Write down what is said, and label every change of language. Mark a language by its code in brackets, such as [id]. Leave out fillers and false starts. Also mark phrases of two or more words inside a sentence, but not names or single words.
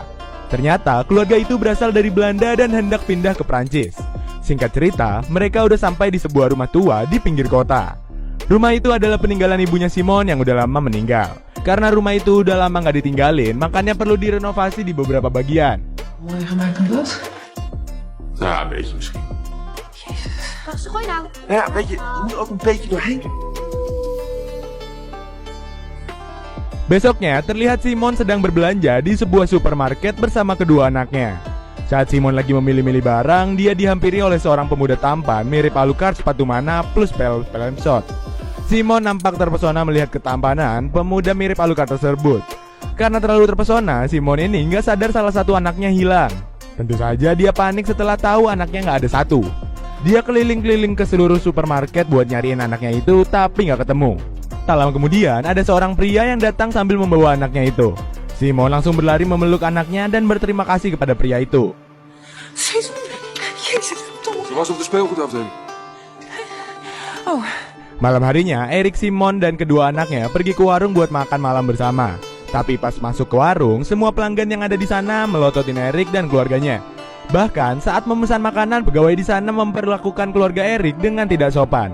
[id] Ternyata keluarga itu berasal dari Belanda dan hendak pindah ke Prancis. Singkat cerita, mereka udah sampai di sebuah rumah tua di pinggir kota. Rumah itu adalah peninggalan ibunya Simon yang udah lama meninggal. Karena rumah itu udah lama gak ditinggalin, makanya perlu direnovasi di beberapa bagian. [nl] Mooi gemaakt met dat? Ja, een beetje misschien. Wat gooi je nou? Ja, weet je moet ook een beetje doorheen. [id] Besoknya, terlihat Simon sedang berbelanja di sebuah supermarket bersama kedua anaknya. Saat Simon lagi memilih-milih barang, dia dihampiri oleh seorang pemuda tampan mirip Alucard sepatu mana plus pelem shot. Simon nampak terpesona melihat ketampanan pemuda mirip Alucard tersebut. Karena terlalu terpesona, Simon ini nggak sadar salah satu anaknya hilang. Tentu saja dia panik setelah tahu anaknya nggak ada satu. Dia keliling-keliling ke seluruh supermarket buat nyariin anaknya itu, tapi nggak ketemu. Tak lama kemudian, ada seorang pria yang datang sambil membawa anaknya itu. Simon langsung berlari memeluk anaknya dan berterima kasih kepada pria itu. [nl] Ze was op de speelgoedafdeling. Oh, [id] Malam harinya, Eric, Simon, dan kedua anaknya pergi ke warung buat makan malam bersama. Tapi pas masuk ke warung, semua pelanggan yang ada di sana melototin Eric dan keluarganya. Bahkan saat memesan makanan, pegawai di sana memperlakukan keluarga Eric dengan tidak sopan.